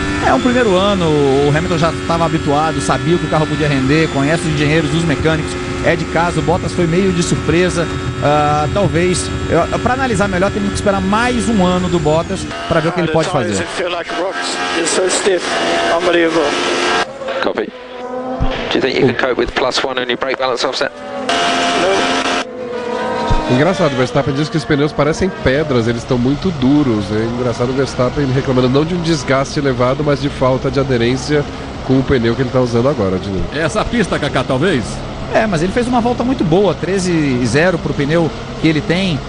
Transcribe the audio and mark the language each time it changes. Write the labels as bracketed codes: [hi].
[pt] É um primeiro ano, o Hamilton já estava habituado, sabia o que o carro podia render, conhece os engenheiros, os mecânicos, é de casa. O Bottas foi meio de surpresa. Talvez, para analisar melhor, temos que esperar mais um ano do Bottas para ver o que ele pode fazer. [en] Copy. Do you think you can cope with plus one on your brake balance offset? No. [pt] Engraçado, o Verstappen diz que os pneus parecem pedras, eles estão muito duros. É engraçado o Verstappen reclamando não de um desgaste elevado, mas de falta de aderência com o pneu que ele está usando agora. É essa pista, Kaká, talvez? É, mas ele fez uma volta muito boa, 13.0 para o pneu que ele tem.